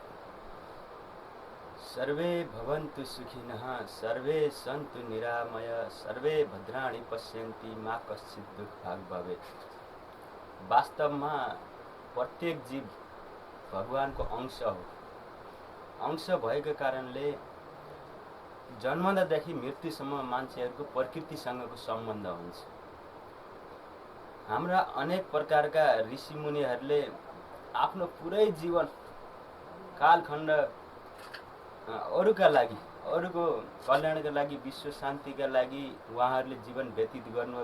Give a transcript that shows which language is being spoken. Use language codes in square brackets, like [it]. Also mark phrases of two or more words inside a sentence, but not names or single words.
[sa] सर्वे भवन्तु सुखिनः, सर्वे सन्तु निरामय, सर्वे भद्राणि पश्यन्ति, मा कश्चित् दुःखभाग् भवेत्। [ne] वास्तवमा प्रत्येक जीव भगवानको अंश हो। अंश भएको कारणले जन्मदादेखि मृत्युसम्म मान्छेहरूको प्रकृतिसँगको सम्बन्ध हुन्छ। हाम्रा अनेक प्रकारका ऋषिमुनिहरूले आफ्नो पुरै जीवन कालखण्ड अरूका लागि, अरूको कल्याणका लागि, विश्व शान्तिका लागि उहाँहरूले जीवन व्यतीत गर्नुभयो।